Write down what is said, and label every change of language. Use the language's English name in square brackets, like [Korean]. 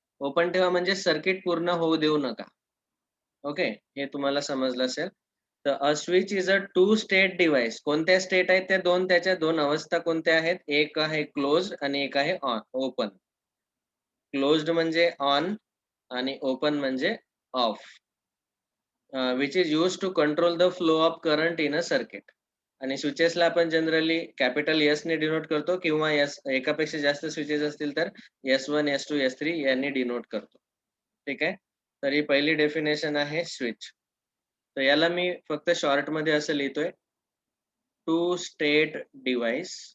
[Marathi] Open ठेवा म्हणजे circuit पूर्ण होऊ देऊ नका. ओके, हे तुम्हाला समजलं असेल. तर [English] A switch is a two state device. [Marathi] कोणत्या स्टेट आहेत त्या दोन, त्याच्या दोन अवस्था कोणत्या आहेत? एक आहे क्लोज्ड आणि एक आहे ऑन ओपन. क्लोज्ड म्हणजे ऑन आणि ओपन म्हणजे of. [English] Which is used to control the flow of current in a circuit. [Marathi] आणि स्विचेसला आपण जनरली कॅपिटल एस ने डिनोट करतो किंवा एस एकापेक्षा जास्त स्विचेस असतील तर S1, S2, S3 यांनी डिनोट करतो. ठीक आहे. तर ही पहिली डेफिनेशन आहे स्विच. तर याला मी फक्त शॉर्ट मध्ये असं लिहितोय, टू स्टेट डिव्हाइस.